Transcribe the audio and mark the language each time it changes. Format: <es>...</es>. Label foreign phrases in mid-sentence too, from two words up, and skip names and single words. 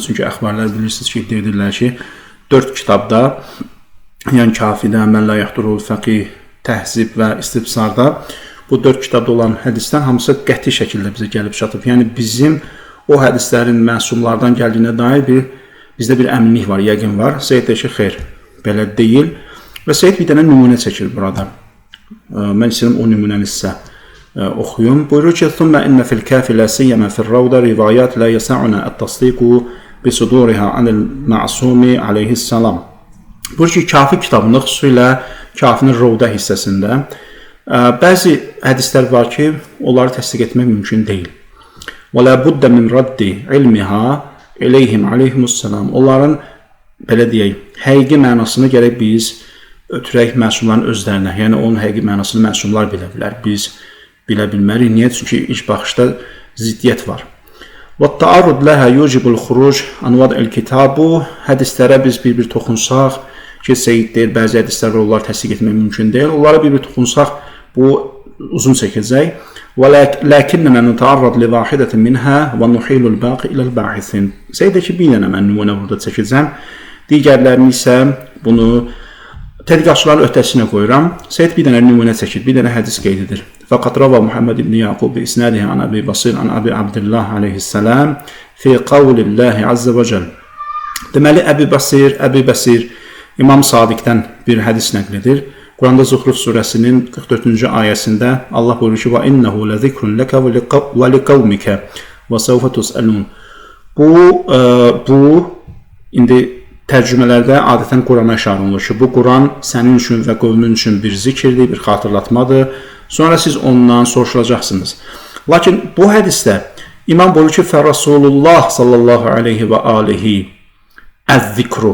<az>Çünki əxbarlər bilirsiniz ki, iddia edirlər ki, 4 kitabda, yəni Kafidə, Mən la yaxdurul fəqih, Təhzib və İstibsarda bu 4 kitabda olan hədislər hamısı qəti şəkildə bizə gəlib çatıb. Yəni bizim o hədislərin məsumlardan gəldiyinə dair bizdə bir əminlik var, yəqin var. Seyyid deyir ki, xeyr, belə deyil. Və Seyyid bir dənə nümunə çəkir burada. Mən istəyirəm o nümunəni sizə oxuyum. Buyurur ki,</az> <ar>ثُمَّ إِنَّ فِي الْكَافِ لَا سِيَّمَا فِي الرَّوْضَ رِوَايَاتْ لَا يَسَعُنَا التَّصْدِيقُ بِصُدُورِهَا عَنِ الْمَعْصُومِ عَلَيْهِ السَّلَامِ.</ar> <az>Buyurur ki, Kafi kitabında, xüsusilə Kafinin Rovda hissəsində bəzi hədislər var ki, onları təsdiq etmək mümkün deyil.</az> <ar>وَلَا بُدَّ مِنْ رَدِّ عِلْمِهَا إِلَيْهِمْ عَلَيْهِمُ السَّلَامِ.</ar> <az>Onların, belə deyək, həqiqi mənasını gərək biz ötürək məsumların özlərinə. Yəni, onun həqiqi mənasını məsumlar bilə bilər. Biz bilə bilmərik. Niyə? Çünki ilk baxışda ziddiyyət var.</az> <ar>وَالتَّعَرُضْ لَهَا يُوجِبُ الْخُرُوجِ عَنْ وَضْعِ الْكِتَابُ.</ar> <az>Hədislərə biz bir toxunsaq, ki, Seyyid deyir, bəzi hədislər var, onları təsdiq etmək mümkün deyil. Onlara bir toxunsaq, bu uzun çəkəcək.</az> <ar>وَلَكِنَّنَا نَتَعَرَّضْ لِوَاحِدَةٍ مِنْهَا وَنُحِيلُ الْبَاقِ إِلَى الْبَاحِثِينَ.</ar> <az>Seyyid deyir ki, bir dənə mən nümunə burada çəkəcəm. Digərlərini isə bunu tədqiqatçıların öhdəsinə qoyuram. Seyyid bir dənə nümunə çəkir, bir dənə hədis qeyd edir.</az> <ar>فَقَدْ رَوَى محمد بن يعقوب بإسناده عن أبي بصير عن أبي عبد الله عليه السلام في قول الله عز وجل.</ar> <az>Deməli, Əbi Bəsir İmam Sadiqdən bir hədis nəql edir. Quranda Zuhruf surəsinin 44-cü ayəsində Allah buyurur ki,</az> <ar>وَإِنَّهُ لَذِكْرٌ لَكَ وَلِقَوْمِكَ وَسَوْفَ تُسْأَلُونَ.</ar> <az>Bu indi tərcümələrdə adətən Qurana işarə olunur ki, bu Quran sənin üçün və qövmün üçün bir zikirdir, bir xatırlatmadır. Sonra siz ondan soruşulacaqsınız. Lakin bu hədisdə İmam buyurur ki,</az> <ar>فَرَسُولُ صلى الله عليه وآله الذكر.</ar>